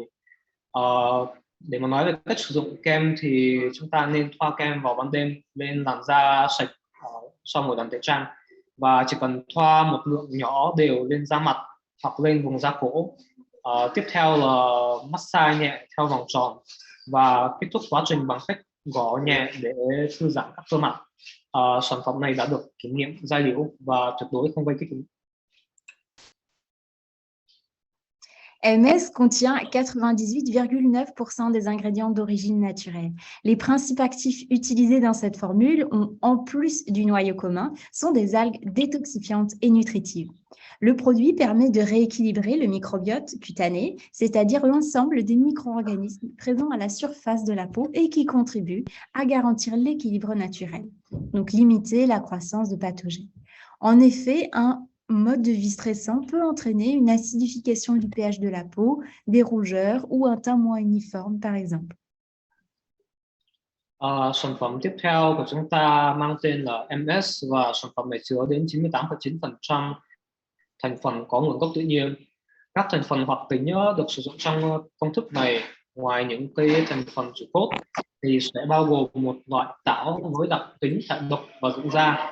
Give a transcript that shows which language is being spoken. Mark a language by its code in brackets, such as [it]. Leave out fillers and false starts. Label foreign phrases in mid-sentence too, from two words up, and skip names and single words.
[vi] Để mà nói về cách sử dụng kem thì chúng ta nên thoa kem vào ban đêm lên làn da sạch sau mỗi lần tẩy trang, và chỉ cần thoa một lượng nhỏ đều lên da mặt hoặc lên vùng da cổ. Tiếp theo là massage nhẹ theo vòng tròn và kết thúc quá trình bằng cách gõ nhẹ để thư giãn các cơ mặt. Sản phẩm này đã được kiểm nghiệm da liễu và tuyệt đối không gây kích ứng. [fr] MS contient 98,9% des ingrédients d'origine naturelle. Les principes actifs utilisés dans cette formule, en plus du noyau commun, sont des algues détoxifiantes et nutritives. Le produit permet de rééquilibrer le microbiote cutané, c'est-à-dire l'ensemble des micro-organismes présents à la surface de la peau et qui contribuent à garantir l'équilibre naturel, donc limiter la croissance de pathogènes. En effet, un mode de vie stressant peut entraîner une acidification du pH de la peau, des rougeurs ou un teint moins uniforme, par exemple. [vi] Sản phẩm tiếp theo của chúng ta mang tên là MS và sản phẩm này chứa đến 98,9% thành phần có nguồn gốc tự nhiên. Các thành phần hoạt tính được sử dụng trong công thức này, ngoài những cái thành phần chủ cốt thì sẽ bao gồm một loại tảo với đặc tính thải độc và dưỡng da.